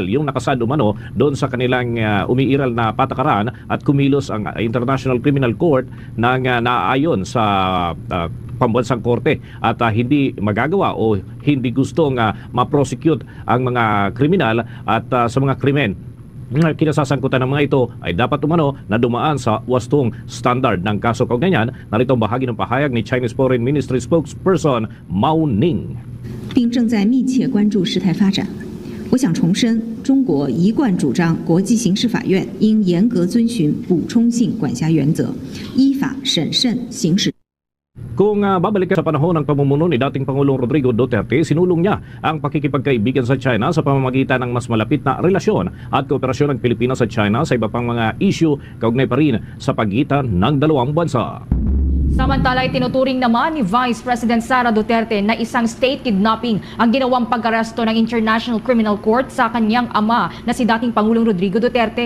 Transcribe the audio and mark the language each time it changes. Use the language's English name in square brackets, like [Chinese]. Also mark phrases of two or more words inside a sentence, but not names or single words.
[Filipino] Yung nakasad umano doon sa kanilang umiiral na patakaran at kumilos ang International Criminal Court nang naaayon sa pambansang korte at hindi magagawa o hindi gustong ma-prosecute ang mga kriminal at sa mga krimen kinasasangkutan ng mga ito ay dapat umano na dumaan sa wastong standard ng kaso kaugnayan. Narito ang bahagi ng pahayag ni Chinese Foreign Ministry spokesperson Mao Ning. [Chinese] 并正在密切关注事态发展。我想重申，中国一贯主张国际刑事法院应严格遵循补充性管辖原则，依法审慎行使。 [Filipino] Kung babalik sa panahon ng pamumuno ni dating Pangulong Rodrigo Duterte, sinulong niya ang pakikipagkaibigan sa China sa pamamagitan ng mas malapit na relasyon at kooperasyon ng Pilipinas at China sa iba pang mga issue kaugnay pa rin sa pagitan ng dalawang bansa. Samantala ay tinuturing naman ni Vice President Sara Duterte na isang [English] state kidnapping [Filipino] ang ginawang pag-aresto ng International Criminal Court sa kanyang ama na si dating Pangulong Rodrigo Duterte.